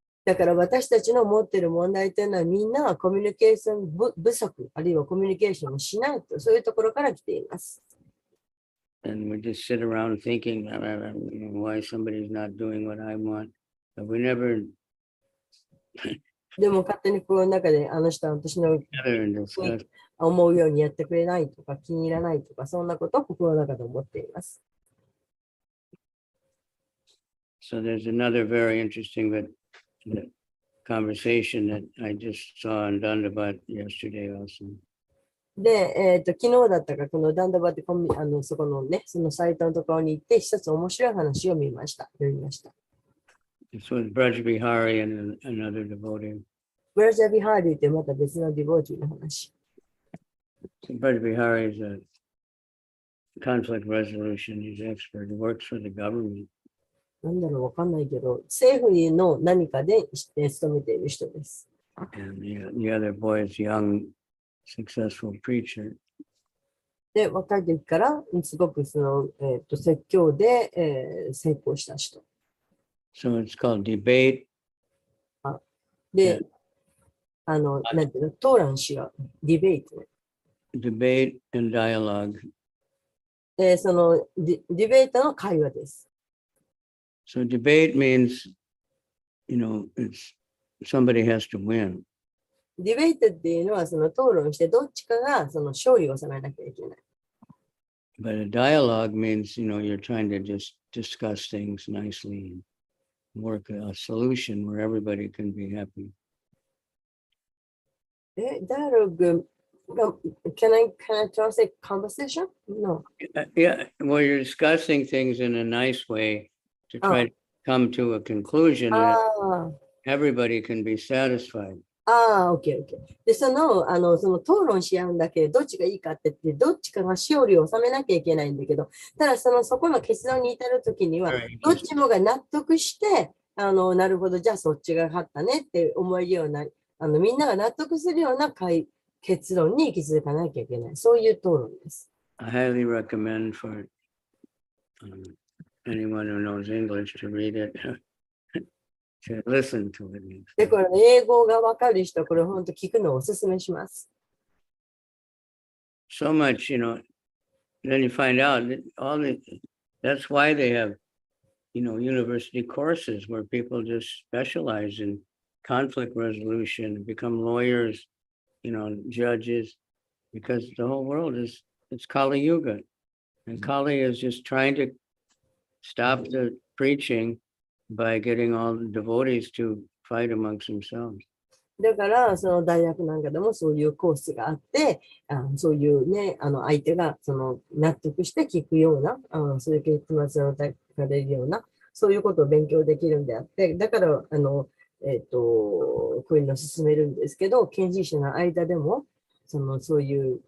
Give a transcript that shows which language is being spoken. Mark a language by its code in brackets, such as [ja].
[ja] だから私たちの持っている問題というのはみんなはコミュニケーション不足、あるいはコミュニケーションをしないと、そういうところから来ています。 [en] And we just sit around thinking why somebody's not doing what I want. But we never [ja] でも勝手に心の中であの人は私の [en] gather and discuss. [ja] 思うようにやってくれないとか気に入らないとか、そんなことを心の中で思っています。 [en] So there's another very interesting conversation that I just saw and done about yesterday also. [ja] で、昨日だったか、このダンダバってそこのね、そのサイトのところに行って、一つ面白い話を読みました。 [en] This was Braj Bihari and another devotee. [ja] ブラジャビハーリーってまた別のディボーティーの話。 [en] So Braj Bihari is a conflict resolution. He's an expert. He works for the government. [ja] なんだろう、わかんないけど、政府の何かで勤めている人です。 [en] And the other boy is a young, successful preacher. [ja] で、若い時からすごく説教で、成功した人。 [en] So it's called debate. [ja] で、なんていうの、討論しよう。ディベート。 [en] Debate and dialogue. [ja] で、そのディベートの会話です。 [en] So debate means, it's somebody has to win. [ja] ディベートっていうのは、その討論して、どっちかがその勝利を収めなきゃいけない。 [en] But a dialogue means, you're trying to just discuss things nicely and work a solution where everybody can be happy. Dialogue, can I translate conversation? No. Yeah, well, you're discussing things in a nice way to try to come to a conclusion that everybody can be satisfied. [ja] ああ、OK、OK。で、その討論し合うんだけど、どっちがいいかって言って、どっちかが勝利を収めなきゃいけないんだけど、ただそこの結論に至るときには、 [en] Very [ja] どっ [en] interesting. [ja] ちもが納得して、なるほど、じゃあそっちが勝ったねって思えるような、みんなが納得するような結論に行き着かなきゃいけない。そういう討論です。 [en] I highly recommend for anyone who knows English to read it, to listen to it. [ja] で、これ、英語がわかる人、これ本当聞くのをお勧めします。 [en] So much, then you find out that that's why they have, university courses where people just specialize in conflict resolution, become lawyers, judges, because the whole world it's Kali Yuga. And Kali is just trying to stop the preaching by getting all the devotees to fight amongst themselves. [ja] だから、その大学なんかでもそういうコースがあって、そういうね、相手が納得して聞くような、そういう結末を出されるような、そういうことを勉強できるんであって、だから、こういうのを進めるんですけど、研修者の間でも、そういう、